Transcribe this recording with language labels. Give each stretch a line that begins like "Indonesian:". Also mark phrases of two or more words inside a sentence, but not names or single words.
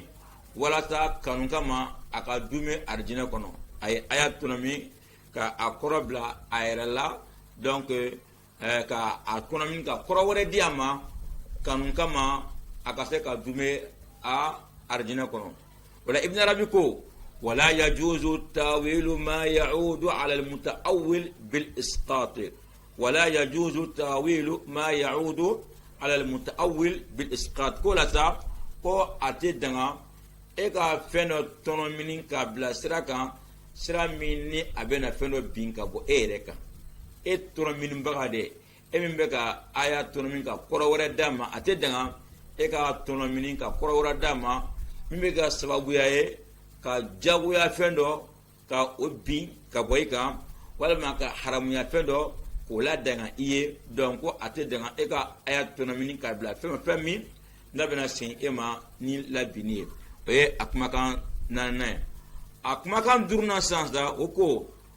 Bambara: walasa kanu kama a ka dume arijinɛ kɔnɔ a ye aya tɔnɔmini ka a kɔrɔ bila a yɛrɛ la donc ka a tɔnɔmini ka kɔrɔ wɛrɛ di a ma kanu kama a ka se ka dume a arijinɛ kɔnɔ o la Ibn Arabi
Arabic: ko ولا يجوز تأويل ما يعود على المتأول بالإسقاط ولا يجوز تأويل ما يعود على المتأول بالإسقاط
Bambara: ko la sa ko ate danga e ka fɛn dɔ tɔnɔmini ka bila sira kan sira min ni a bɛna fɛn dɔ bin ka bɔ e yɛrɛ kan e tɔnɔminibaga de e min bɛ ka aya tɔnɔmini ka kɔrɔ wɛrɛ d'a ma a tɛ danga e ka tɔnɔmini ka kɔrɔ wɛrɛ d'a ma min bɛ ka sababuya ye ka jagoya fɛn dɔ ka o bin ka bɔ i kan walima ka haramuya fɛn dɔ k'o la danga i ye donc ko a tɛ danga e ka aya tɔnɔmini ka bila fɛn min n'a bɛna sen e ma ni labinni ye o ye a kumakan naaninan ye a kumakan duurunan sisan o ko